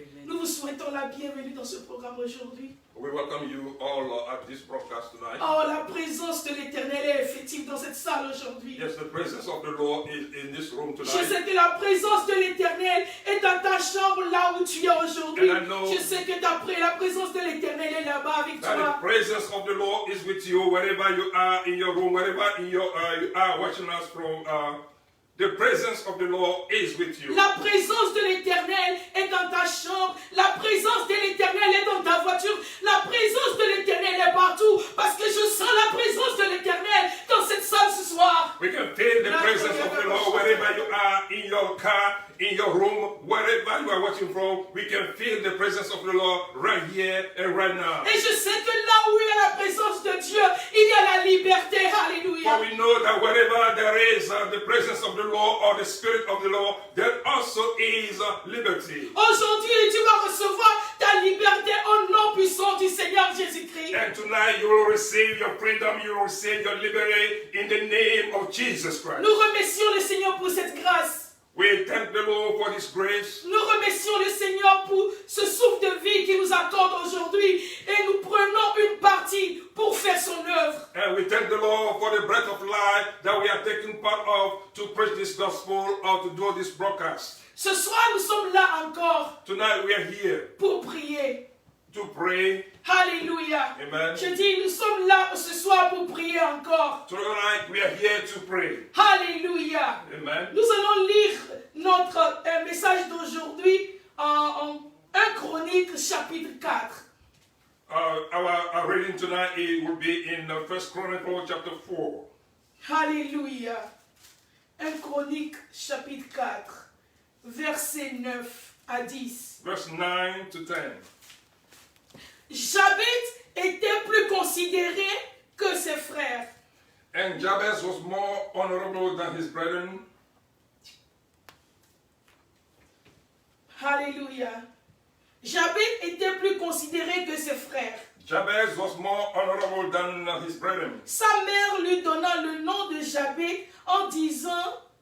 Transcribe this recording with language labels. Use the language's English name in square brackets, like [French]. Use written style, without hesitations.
[French] Nous vous souhaitons la bienvenue dans ce programme aujourd'hui. [English] We welcome you all at this broadcast tonight. [French] Oh, la présence de l'Éternel est effective dans cette salle aujourd'hui. [English] Yes, the presence of the Lord is in this room [French] Je [English] tonight. [French] sais que la présence de l'Éternel est dans ta chambre là où tu es aujourd'hui. [English] And I know [French] Je sais que la présence de l'Éternel est là-bas avec [English] that [French] toi. [English] the presence of the Lord is with you wherever you are in your room, wherever you are watching us from. The presence of the Lord is with you. [French] La présence de l'Éternel est dans ta chambre. La présence de l'Éternel est dans ta voiture. La présence de l'Éternel est partout. Parce que je sens la présence de l'Éternel dans cette salle ce soir. [English] We can feel the presence of the Lord wherever you are, in your car, in your room, wherever you are watching from. We can feel the presence of the Lord right here and right now. [French] Et je sais que là où il y a la présence de Dieu, il y a la liberté. Alléluia. [English] For we know that wherever there is the presence of the Lord or the Spirit of the Lord, there also is liberty. [French] Aujourd'hui, tu vas recevoir ta liberté au nom puissant du Seigneur Jésus-Christ. [English] And tonight you will receive your freedom, you will receive your liberty in the name of Jesus Christ. [French] Nous remercions le Seigneur pour cette grâce. [English] We thank the Lord for His grace. [French] Nous remercions le Seigneur pour ce souffle de vie qu'il nous accorde aujourd'hui. Et nous prenons une partie pour faire son œuvre. [English] And we thank the Lord for the breath of life that we are taking part of to preach this gospel or to do this broadcast. [French] Ce soir, nous sommes là encore [English] Tonight we are here [French] pour prier. [English] to pray. Alléluia. Amen. [French] Je dis, nous sommes là ce soir pour prier encore. [English] Tonight we are here to pray. Alléluia. Amen. [French] Nous allons lire notre message d'aujourd'hui en 1 Chronique chapitre 4. [English] Our reading tonight it will be in 1 Chronicles chapter 4. Alléluia. [French] 1 Chronique chapitre 4, versets 9 à 10. [English] Verse 9 to 10. [French] Jabez était plus considéré que ses frères. [English] And Jabez was more honorable than his brethren. Alléluia. [French] Jabez était plus considéré que ses frères. [English] Jabez was more honorable than his brethren. [French] Sa mère lui donna le nom de Jabez en disant,